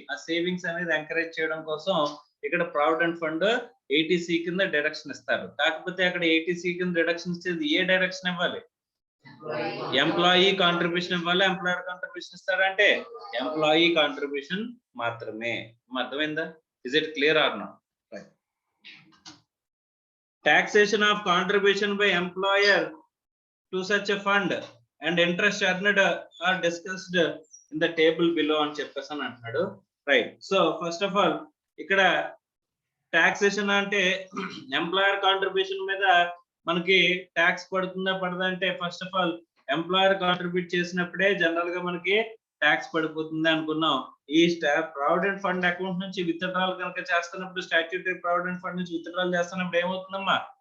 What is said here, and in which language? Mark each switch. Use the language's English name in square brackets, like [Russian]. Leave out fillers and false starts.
[Telugu] ఆ సేవింగ్స్ అనేది ఎంకరేజ్ చేయడం కోసం ఇక్కడ ప్రావిడెంట్ ఫండ్ 80C కింద డిడక్షన్ ఇస్తారు. కాకపోతే అక్కడ 80C కింద డిడక్షన్ ఇచ్చేది ఏ డైరెక్షన్ ఇవ్వాలి? ఎంప్లాయీ కాంట్రిబ్యూషన్ ఇవ్వాలి, ఎంప్లాయర్ కాంట్రిబ్యూషన్ ఇస్తారంటే ఎంప్లాయీ కాంట్రిబ్యూషన్ మాత్రమే. అర్థమైందా? [English] Is it clear or not? Taxation of contribution by employer to such a fund and interest earned are discussed in the table below [Telugu] అని చెప్పేసి అని అంటున్నాడు. [English] Right. [Telugu] So [English] first of all [Telugu] ఇక్కడ taxation అంటే employer contribution మీద మనకి tax పడుతుందా పడదా అంటే first of all employer contribute చేసినప్పుడే జనరల్ గా మనకి ట్యాక్స్ పడిపోతుంది అనుకున్నాం. ఈ ప్రావిడెంట్ ఫండ్ అకౌంట్ నుంచి విత్డ్రాల్ కనుక చేస్తున్నప్పుడు స్టాట్యూటరీ ప్రావిడెంట్ ఫండ్ నుంచి విత్డ్రాల్ చేస్తున్నప్పుడు ఏమవుతుందమ్మా?